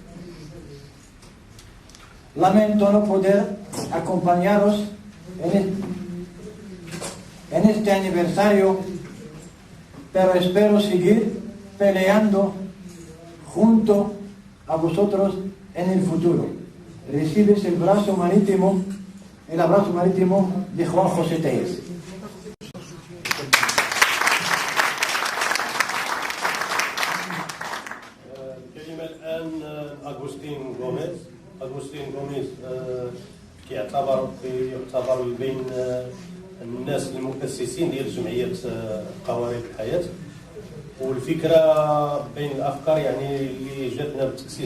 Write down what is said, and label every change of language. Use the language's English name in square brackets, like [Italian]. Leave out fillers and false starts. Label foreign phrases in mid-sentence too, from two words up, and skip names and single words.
[Spanish] Lamento no poder acompañaros en este aniversario, pero espero seguir peleando junto a vosotros en el futuro. Recibes el abrazo marítimo de Juan José Tellez. [Arabic] أغوستين غوميز يعتبر من بين الناس المؤسسين ديال جمعية قوارب الحياة، والفكرة بين الأفكار يعني اللي جاتنا بالتأسيس